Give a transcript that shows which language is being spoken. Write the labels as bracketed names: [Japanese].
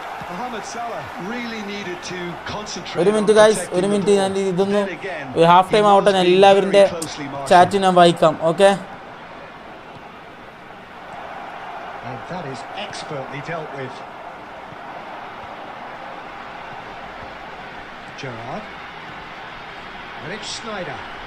[English] Mohamed Salah really needed to concentrate. [Malayalam] ഒരു minute guys, ഒരു minute. ഞാൻ ഇതൊന്ന് ഹാഫ് ടൈം ആവട്ടെ, ഞാൻ എല്ലാവരുടെ ചാറ്റ് ഞാൻ വായിക്കാം. Okay, [English] and that is expertly dealt with. Gerrard, and it's Sneijder.